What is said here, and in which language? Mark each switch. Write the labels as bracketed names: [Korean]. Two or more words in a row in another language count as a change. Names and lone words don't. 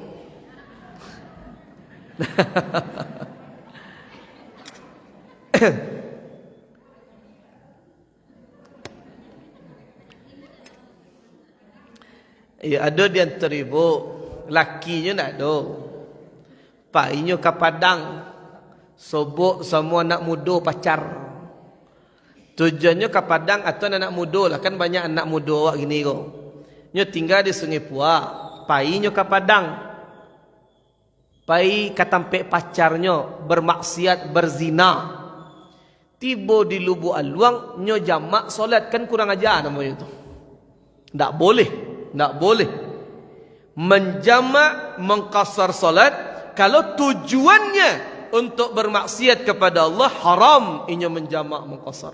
[Minangkabau] Ya, ada di antara ibu lakinya nak ada, painya ke Padang, sobok semua anak muda pacar. Tujuannya ke Padang atau anak muda lah, kan banyak anak muda awak gini kok. Nyo tinggal di Sungai Puak, painya ke Padang, pai ke tempat pacarnya bermaksiat berzina. Tiba di Lubuk Aluang, nyo jamak solat, kan kurang ajar namanya itu. [Indonesian] Tak boleh, tak boleh menjamak mengqasar solat kalau tujuannya untuk bermaksiat kepada Allah, haram inyo menjamak mengqasar.